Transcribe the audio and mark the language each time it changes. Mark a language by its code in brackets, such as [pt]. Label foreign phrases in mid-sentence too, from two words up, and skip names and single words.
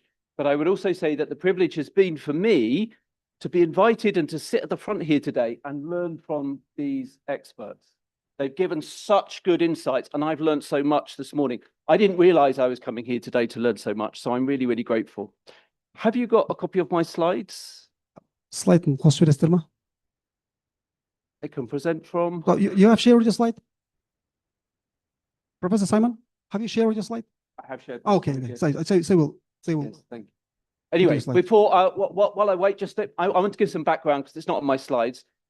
[en] But I would also say that the privilege has been for me to be invited and to sit at the front here today and learn from these experts. They've given such good insights and I've learned so much this morning. I didn't realize I was coming here today to learn so much. So I'm really, really grateful. Have you got a copy of my slides? [kk] Slide қосып бересіздер ма? [en] I can present from. You have shared your slide? Professor Simon, have you shared your slide? I have shared. Okay, so we'll. Yes, thank you. Anyway, before while I wait, I want to give some background because it's not on my slides.